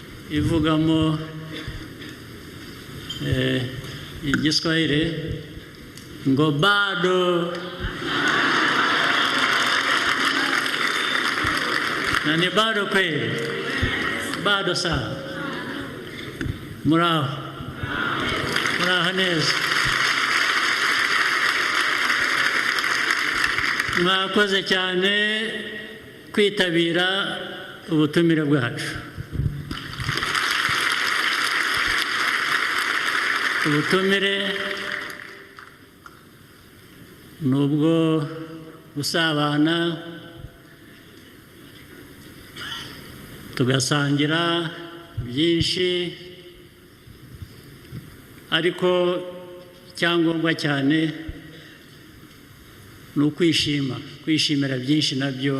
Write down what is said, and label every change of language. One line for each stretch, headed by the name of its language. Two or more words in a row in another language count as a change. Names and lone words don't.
Kinyarwanda: ivugamo igiswahili ngo
Swahili: bado na ni bado kweli, bado sana.
Kinyarwanda: Muraho neza, mwakoze cyane kwitabira ubutumire bwacu. Ubutumire nubwo gusabana tugasangira byinshi, ariko icyangombwa cyane ni kwishimira byinshi nabyo.